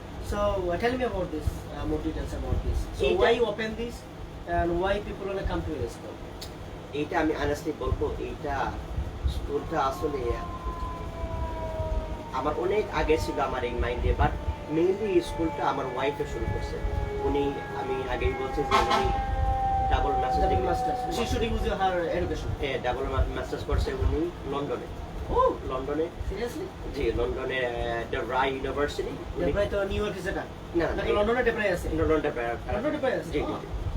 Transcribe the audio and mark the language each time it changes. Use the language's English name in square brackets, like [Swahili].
[English] So tell me about this, more details about this. So why you open this and why people wanna come to your school? [Bangla] এইটা আমি honestly বলবো, এইটা স্কুলটা আসলে আমার অনেক আগে ছিল আমার এই মাইন্ডে, বাট মেইনলি স্কুলটা আমার ওয়াইফে শুরু করছে। আমি আগেই বলছি যে উনি double masters [English] She should use her education. [Bangla] Double masters করছে উনি লন্ডনে। লন্ডনে [English] Seriously? [Bangla] জি, লন্ডনে ডেব্রাই ইউনিভার্সিটি। ডেব্রাই তো নিউ ইয়র্ক যেটা না নাকি লন্ডনে ডেব্রাই আছে? লন্ডনে লন্ডনে ডেব্রাই আছে? জি জি।